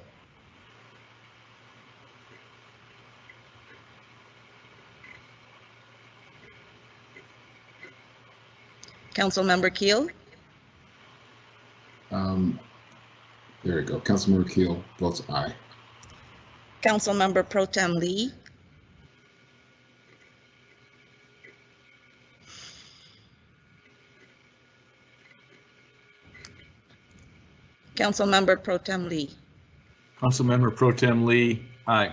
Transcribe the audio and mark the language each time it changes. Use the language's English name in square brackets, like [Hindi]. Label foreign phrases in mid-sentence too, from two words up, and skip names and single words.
[English] Councilmember Keel. There we go. Councilmember Keel votes aye. Councilmember Pro Tem Lee. Councilmember Pro Tem Lee. Councilmember Pro Tem Lee, aye.